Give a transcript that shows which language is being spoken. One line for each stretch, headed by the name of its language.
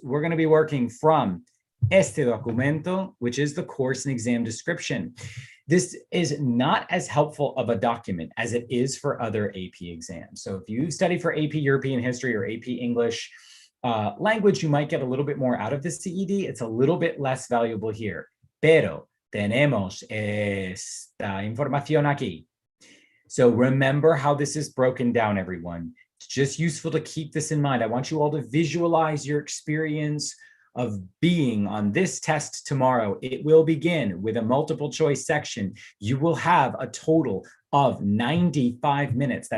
English: We're going to be working from
Spanish: este documento,
English: which is the course and exam description. This is not as helpful of a document as it is for other AP exams. So if you study for AP European History or AP English language, you might get a little bit more out of the CED. It's a little bit less valuable here.
Spanish: Pero tenemos esta información aquí.
English: So remember how this is broken down, everyone. It's just useful to keep this in mind. I want you all to visualize your experience of being on this test tomorrow. It will begin with a multiple choice section. You will have a total of 95 minutes.